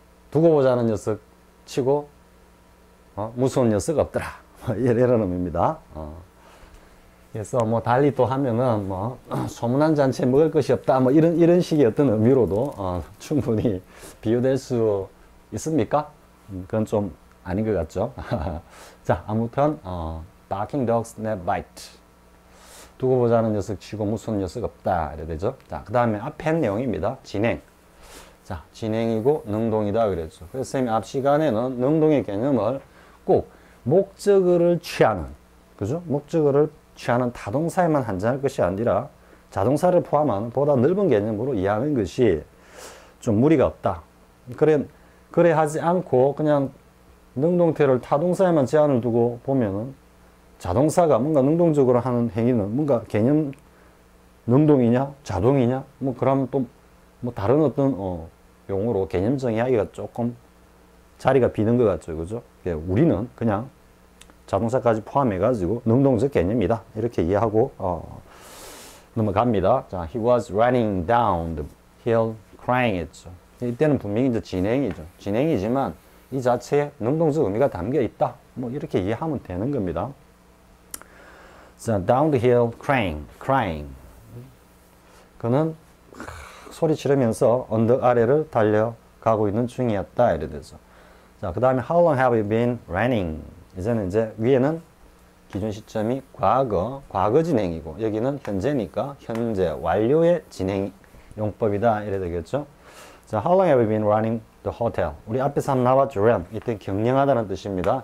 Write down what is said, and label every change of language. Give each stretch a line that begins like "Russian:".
Korean: 두고 보자는 녀석 치고 무서운 녀석 없더라. 이런 의미입니다. 그래서 뭐 달리 또 하면은 뭐 소문난 잔치에 먹을 것이 없다. 뭐 이런 식의 어떤 의미로도 충분히 비유될 수 있습니까? 그건 좀 아닌 것 같죠. 자, 아무튼
English: barking dogs never bite.
Korean: 두고 보자는 녀석 치고 무서운 녀석 없다. 이래 되죠. 자, 그 다음에 앞에 내용입니다. 진행. 자, 진행이고 능동이다 그랬죠. 그래서 쌤이 앞 시간에는 능동의 개념을 꼭 목적어를 취하는, 그죠? 목적어를 취하는 타동사에만 한정할 것이 아니라 자동사를 포함한 보다 넓은 개념으로 이해하는 것이 좀 무리가 없다. 그래 하지 않고 그냥 능동태를 타동사에만 제한을 두고 보면은 자동사가 뭔가 능동적으로 하는 행위는 뭔가 개념 능동이냐 자동이냐 뭐 그럼 또 뭐 다른 어떤 용어로 개념 정의하기가 조금 자리가 비는 것 같죠. 그죠? 우리는 그냥 자동사까지 포함해 가지고 능동적 개념이다. 이렇게 이해하고 넘어갑니다.
English: 자, he was running down the hill crying
Korean: 했죠. 이때는 분명히 이제 진행이죠. 진행이지만 이 자체에 능동적 의미가 담겨 있다. 뭐 이렇게 이해하면 되는 겁니다.
English: 자, down the hill crying.
Korean: 그는 소리 지르면서 언덕 아래를 달려가고 있는 중이었다. 이래 되죠. 자, 그 다음에
English: how long have you been running?
Korean: 이제는 이제 위에는 기준 시점이 과거 진행이고 여기는 현재니까 현재 완료의 진행 용법이다. 이래 되겠죠.
English: 자, how long have you been running the hotel?
Korean: 우리 앞에서 한번 나왔죠.
English: run.
Korean: 이때 경영하다는 뜻입니다.